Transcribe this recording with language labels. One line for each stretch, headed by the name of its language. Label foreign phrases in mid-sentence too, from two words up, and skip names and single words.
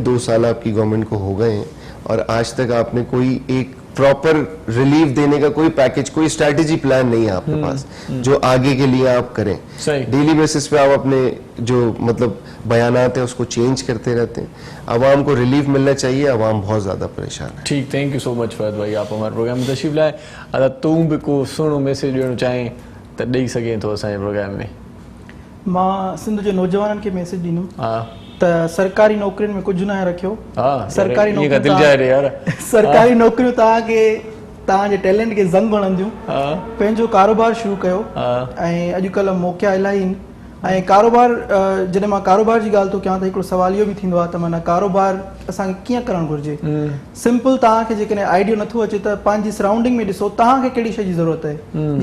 Urdu: 2 سال آپ کی گورنمنٹ کو ہو گئے ہیں اور آج تک آپ نے کوئی ایک
English: proper relief
Urdu: دینے کا کوئی پیکج، کوئی
English: strategy plan
Urdu: نہیں ہے آپ کے پاس جو آگے کے لیے آپ کریں.
English: daily basis
Urdu: پے آپ اپنے جو مطلب بیانات ہیں اس کو چینج کرتے رہتے ہیں. عوام کو ریلیف ملنا چاہیے، عوام بہت زیادہ پریشان ہے. ٹھیک,
English: thank you so much
Urdu: فہد بھائی، آپ ہمارے پروگرام میں تشریف لائے.
Sindhi: अगर तुम भी को सुनो मैसेज ॾियणु चाहें तो ॾेई सघे थो असांजे प्रोग्राम में। मां सिंध जे नौजवाननि खे मैसेज ॾींदुमि हाँ त सरकारी नौकरियुनि में कुझु न रखियो। हाँ, सरकारी नौकरियूं दिल जाए रे यार। सरकारी नौकरियूं तव्हांखे तव्हांजे टैलेंट खे ज़ंग हणंदियूं। पंहिंजो कारोबार शुरू कयो। ऐं अॼुकल्ह मौक़ा इलाही आहिनि। ऐं कारोबार, जॾहिं मां कारोबार जी ॻाल्हि थो कयां त हिकिड़ो सवाल इहो बि थींदो आहे त माना कारोबार असांखे कीअं करणु घुरिजे। सिंपल, तव्हांखे जेकॾहिं आइडियो नथो अचे त पंहिंजी सराउंडिंग में ॾिसो तव्हांखे कहिड़ी शइ जी ज़रूरत आहे।